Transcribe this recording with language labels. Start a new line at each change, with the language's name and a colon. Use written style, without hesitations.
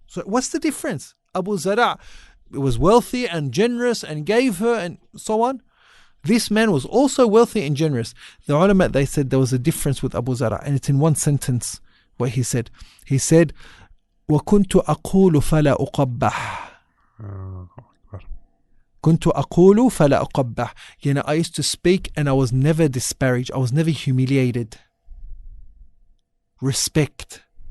English: So what's the difference? Abu Zara was wealthy and generous and gave her and so on. This man was also wealthy and generous. The ulama, they said there was a difference with Abu Zara, and it's in one sentence what he said. He said,
Arabic: وَكُنْتُ أَقُولُ فَلَا أُقَبَّحْ. كنت أقول فلا أقبح.
English: I used to speak and I was never disparaged. I was never humiliated. Respect.